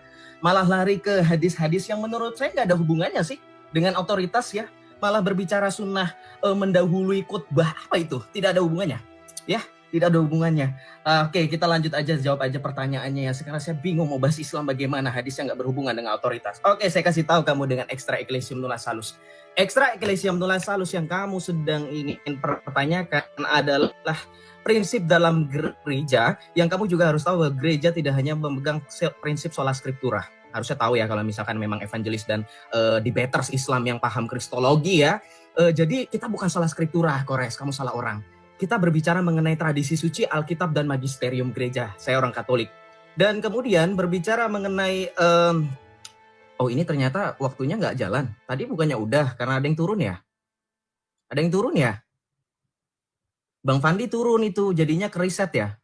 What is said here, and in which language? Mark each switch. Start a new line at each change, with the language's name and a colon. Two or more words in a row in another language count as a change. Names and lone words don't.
Indonesian: Malah lari ke hadis-hadis yang menurut saya nggak ada hubungannya sih dengan otoritas ya. Malah berbicara sunnah mendahului khutbah, apa itu? Tidak ada hubungannya. Ya, Tidak ada hubungannya. Oke, kita lanjut aja, jawab aja pertanyaannya ya. Sekarang saya bingung mau bahas Islam bagaimana, hadisnya nggak berhubungan dengan otoritas. Oke, saya kasih tahu kamu dengan
Latin: extra ecclesiam nulla salus. Extra ecclesiam nulla salus
Indonesian: yang kamu sedang ingin pertanyakan adalah prinsip dalam gereja yang kamu juga harus tahu bahwa gereja tidak hanya memegang prinsip
Latin: sola scriptura.
Indonesian: Harusnya tahu ya kalau misalkan memang evangelis dan
English: debaters
Indonesian: Islam yang paham kristologi ya. Jadi kita bukan
Latin: sola scriptura,
Indonesian: Kores, kamu salah orang. Kita berbicara mengenai tradisi suci, Alkitab, dan magisterium gereja. Saya orang Katolik. Dan kemudian berbicara mengenai... oh ini ternyata waktunya nggak jalan. Tadi bukannya udah, karena ada yang turun ya? Ada yang turun ya? Bang Fandi turun itu, jadinya kereset ya?